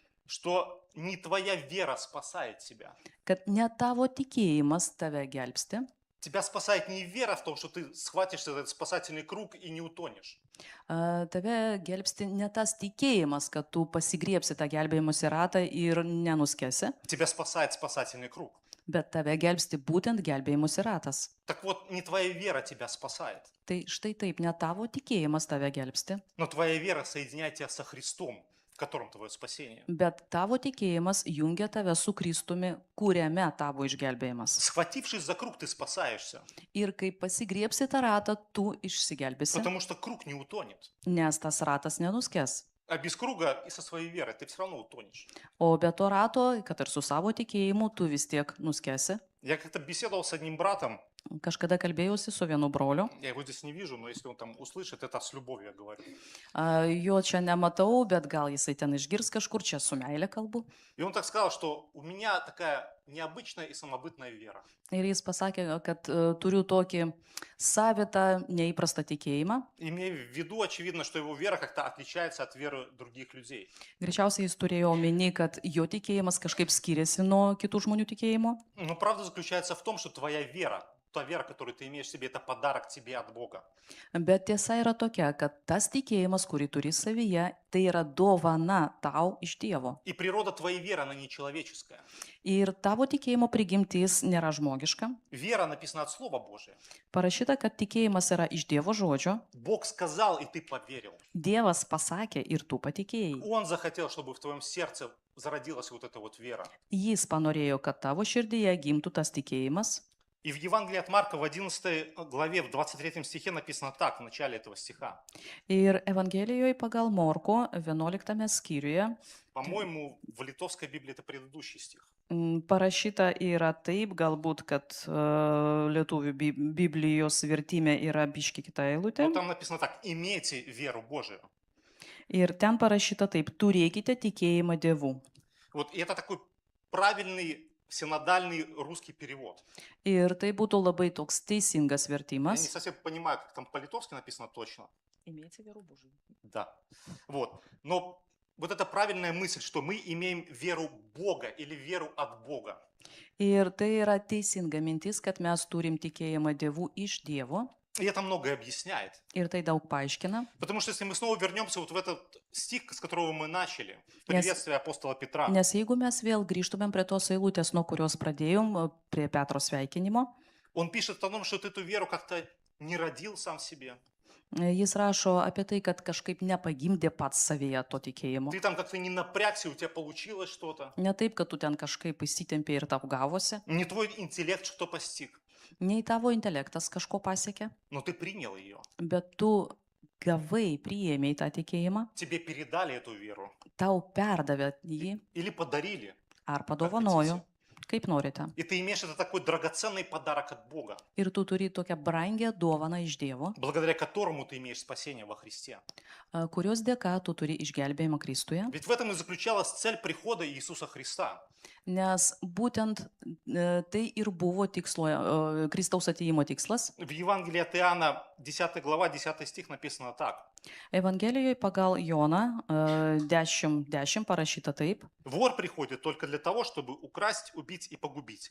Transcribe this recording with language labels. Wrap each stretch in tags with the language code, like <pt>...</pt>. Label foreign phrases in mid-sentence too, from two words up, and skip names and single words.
<ru>Что не твоя вера спасает тебя.</ru> <lt>kad ne tavo tikėjimas tave gelbsti.</lt> <ru>Тебя спасает не вера в том, что ты схватишься за этот спасательный круг и не утонешь.</ru> <lt>Tave gelbsti ne tas tikėjimas, kad tu pasigriepsi tą gelbėjimosi ratą ir nenuskesi,</lt> <ru>Тебя спасает спасательный круг.</ru> <lt>bet tave gelbsti būtent gelbėjimosi ratas.</lt> <ru>Так вот, не твоя вера тебя спасает,</ru> <lt>Tai štai taip, ne tavo tikėjimas tave gelbsti,</lt> <ru>но твоя вера соединяет тебя со Христом, в котором твое спасение.</ru> <lt>bet tavo tikėjimas jungia tave su Kristumi, kuriame tavo išgelbėjimas.</lt> <ru>Схватившись за круг, ты спасаешься,</ru> <lt>Ir kai pasigriepsi tą ratą, tu išsigelbėsi,</lt> <ru>потому что круг не утонет.</ru> <lt>nes tas ratas nenuskes.</lt> <ru>А без круга и со своей верой ты все равно утонешь.</ru> <lt>O be to rato, kad ir su savo tikėjimu, tu vis tiek nuskesi.</lt> <ru>Я как-то беседовал с одним братом,</ru> <lt>Kažkada kalbėjausi su vienu broliu.</lt> <ru>Я его здесь не вижу, но если он там услышит, это с любовью я говорю.</ru> <lt>Jo čia nematau, bet gal jisai ten išgirs kažkur, čia su meilė kalbu.</lt> <ru>И он так сказал, что у меня такая необычная и самобытная вера.</ru> <lt>Ir jis pasakė, kad turiu tokį savitą, neįprastą tikėjimą.</lt> <ru>Имея в виду, очевидно, что его вера как-то отличается от веры других людей.</ru> <lt>Greičiausiai jis turėjo omeny, kad jo tikėjimas kažkaip skiriasi nuo kitų žmonių tikėjimo.</lt> <ru>Но правда заключается в том, что твоя вера, та вера, которую ты имеешь в себе, это подарок тебе от Бога.</ru> <lt>Bet tiesa yra tokia, kad tas tikėjimas, kurį turi savyje, tai yra dovana tau iš Dievo.</lt> <ru>И природа твоей веры, она не человеческая.</ru> <lt>Ir tavo tikėjimo prigimtis nėra žmogiška.</lt> <ru>Вера написана от Слова Божия.</ru> <lt>Parašyta, kad tikėjimas yra iš Dievo žodžio.</lt> <ru>Бог сказал, и ты поверил.</ru> <lt>Dievas pasakė ir tu patikėjai.</lt> <ru>Он захотел, чтобы в твоем сердце зародилась вот эта вот вера.</ru> <lt>Jis panorėjo, kad tavo širdyje gimtų tas tikėjimas.</lt> <ru>И в Евангелии от Марка в 11 главе, в 23 стихе написано так, в начале этого стиха.</ru> <lt>Ir Evangelijoje pagal Morko 11 skyriuje</lt> <ru>По-моему, в литовской Библии это предыдущий стих.</ru> <lt>parašyta yra taip, galbūt, kad lietuvių Biblijos vertime yra biški kita eilutė.</lt> <ru>Но там написано так, имейте веру Божию.</ru> <lt>Ir ten parašyta taip, turėkite tikėjimą Dievu.</lt> <ru>Вот, и это такой правильный синодальный русский перевод.</ru> <lt>Ir tai būtų labai toks teisingas</lt> <ru>Я не</ru> <lt>vertimas.</lt> <ru>совсем понимаю, как там по-литовски написано точно. Imėti vyrų Božijų. Да. Вот. Но вот эта правильная мысль, что мы имеем веру Бога или веру от Бога.</ru> <lt>Ir tai yra teisinga mintis, kad mes turim tikėjimą Dievu iš Dievo.</lt> <ru>И это многое объясняет.</ru> <lt>Ir tai daug paaiškina.</lt> <ru>Потому что если мы снова вернемся вот в этот стих, с которого мы начали, в Yes. приветствие апостола Петра,</ru> <lt>Nes jeigu mes vėl grįžtumėm prie tos eilutės, nuo kurios pradėjom, prie Petro sveikinimo,</lt> <ru>он пишет о том, что ты эту веру как-то не родил сам себе.</ru> <lt>jis rašo apie tai, kad kažkaip nepagimdė pats savyje to tikėjimo.</lt> <ru>Ты там как-то не напрягся, у тебя получилось что-то.</ru> <lt>Ne taip, kad tu ten kažkaip įsitempė ir tau gavosi,</lt> <ru>Не твой интеллект что постиг,</ru> <lt>nei tavo intelektas kažko pasiekė,</lt> <ru>но ты принял ее.</ru> <lt>bet tu gavai, priėmėjai tą tikėjimą,</lt> <ru>Тебе передали эту веру</ru> <lt>tau perdavė jį</lt> <ru>или подарили.</ru> <lt>ar padovanojo, kaip norite.</lt> <ru>И ты имеешь это такой драгоценный подарок от Бога,</ru> <lt>Ir tu turi tokią brangę dovaną iš Dievo,</lt> <ru>благодаря которому ты имеешь спасение во Христе.</ru> <lt>kurios dėka tu turi išgelbėjimą Kristuje.</lt> <ru>Ведь в этом и заключалась цель прихода Иисуса Христа.</ru> <lt>Nes būtent tai ir buvo Kristaus atėjimo tikslas.</lt> <ru>В Евангелии от Иоанна, 10 глава, 10 стих написано так.</ru> <lt>Evangelijoje pagal Joną 10 parašyta taip.</lt> <ru>Вор приходит только для того, чтобы украсть, убить и погубить.</ru>